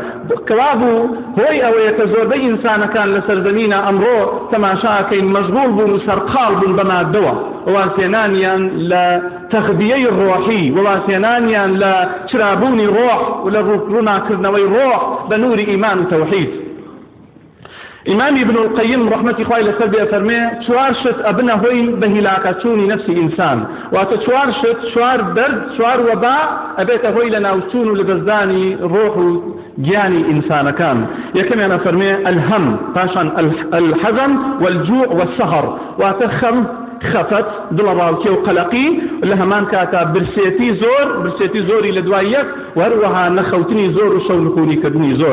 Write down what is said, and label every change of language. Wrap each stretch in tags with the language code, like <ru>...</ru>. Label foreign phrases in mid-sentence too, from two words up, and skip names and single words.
<ckb>کەوا بوو هۆی ئەوەیە کە زۆربەی ئینسانەکان لە سەرزەمینە ئەمڕۆ تەماشاکەین مەشغوڵ بوون و سەرقاڵ بوون بە مادەوە، وەواسێنانیان لە تەخبیەی ڕۆحی، وەواسێنانیان لە چرابوونی ڕۆح و لە ڕووناکردنەوەی ڕۆح بە نووری ئیمان و تەوحید. امام ابن القيم رحمة خوای لەسەر بێ فەرمێ چوار شت ئەبنە هۆی بە هیلاکەچوونی نەفسی ئینسان، واتە چوار شت، چوار دەرد، چوار وەبا ئەبێتە هۆی لە ناوچوون و لە دەستدانی ڕۆح و گیانی ئینسانەکان. یەکەمیانە فەرمێ الهم، پاشان</ckb> <ar>الحەزن والجوع والسهر،</ar> <ckb>واتە خەم، خەفەت، دڵە ڕاوکێ و قەلەقی، لە هەمان کاتە برسێتی زۆری لە دوای یەک، و هەروەها نەخەوتنی زۆر و شەو نخوونیکردنی زۆر.</ckb>